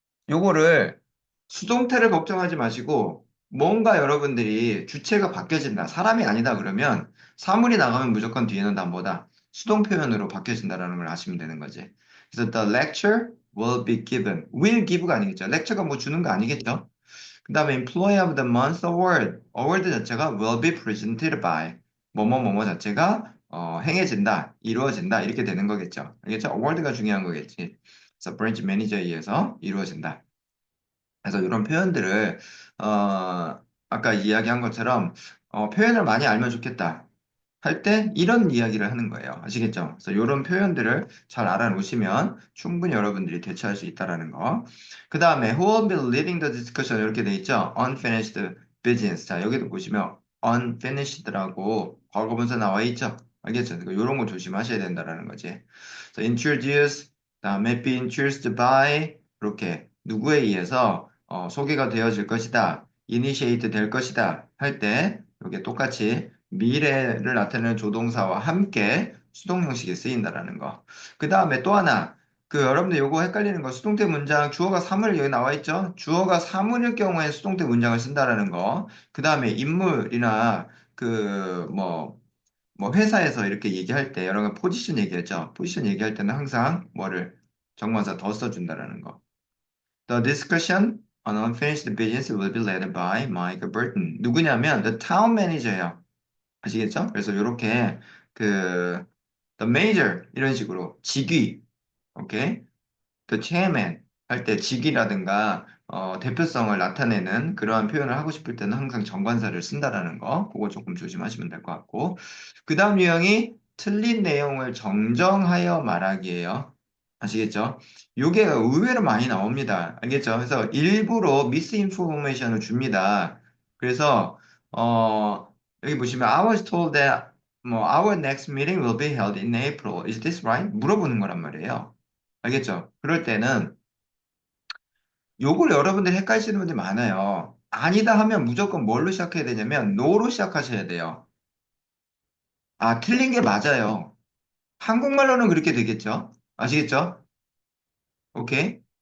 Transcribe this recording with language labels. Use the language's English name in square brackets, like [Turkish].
[Korean] 요거를 수동태를 걱정하지 마시고 뭔가 여러분들이 주체가 바뀌어진다. 사람이 아니다 그러면 사물이 나가면 무조건 뒤에는 다 뭐다? 수동 표현으로 바뀌어진다라는 걸 아시면 되는 거지. 그래서 [English] the lecture will be given. [Korean] will give가 아니겠죠. lecture가 뭐 주는 거 아니겠죠. 그 다음에 [English] employee of the month award. award 자체가 will be presented by. [Korean] 뭐뭐뭐뭐 자체가 행해진다, 이루어진다 이렇게 되는 거겠죠. 알겠죠? award가 중요한 거겠지. 그래서 branch manager에 의해서 이루어진다. 그래서 이런 표현들을 아까 이야기한 것처럼 표현을 많이 알면 좋겠다 할 때 이런 이야기를 하는 거예요. 아시겠죠? 그래서 이런 표현들을 잘 알아놓으시면 충분히 여러분들이 대처할 수 있다라는 거. 그 다음에 [English] who will be leading the discussion [Korean] 이렇게 돼 있죠? [English] unfinished business. [Korean] 자, 여기도 보시면 unfinished라고 과거분사 나와 있죠? 알겠죠? 이런 거 조심하셔야 된다라는 거지. 그래서 introduce, 그다음에 [English] be introduced by [Korean] 이렇게 누구에 의해서 소개가 되어질 것이다. initiate 될 것이다. 할 때 이게 똑같이 미래를 나타내는 조동사와 함께 수동 형식이 쓰인다라는 거. 그 다음에 또 하나, 여러분들 요거 헷갈리는 거, 수동태 문장, 주어가 사물 여기 나와 있죠? 주어가 사물일 경우에 수동태 문장을 쓴다라는 거. 그 다음에 인물이나 뭐 회사에서 이렇게 얘기할 때, 여러 분 포지션 얘기했죠? 포지션 얘기할 때는 항상 뭐를 정관사 더 써준다라는 거. [English] The discussion on unfinished business will be led by Mike Burton. [Korean] 누구냐면 [English] the town manager예요. [Korean] 아시겠죠? 그래서 이렇게 그 the major 이런 식으로 직위, 오케이? the chairman 할 때 직위라든가 대표성을 나타내는 그러한 표현을 하고 싶을 때는 항상 정관사를 쓴다라는 거, 그거 조금 조심하시면 될 것 같고. 그 다음 유형이 틀린 내용을 정정하여 말하기예요. 아시겠죠? 요게 의외로 많이 나옵니다. 알겠죠? 그래서 일부러 미스인포메이션을 줍니다. 그래서 여기 보시면 [English] I was told that our next meeting will be held in April. Is this right? [Korean] 물어보는 거란 말이에요. 알겠죠? 그럴 때는 요걸 여러분들이 헷갈리시는 분들이 많아요. 아니다 하면 무조건 뭘로 시작해야 되냐면 no로 시작하셔야 돼요. 아, 틀린 게 맞아요. 한국말로는 그렇게 되겠죠? 아시겠죠? 오케이.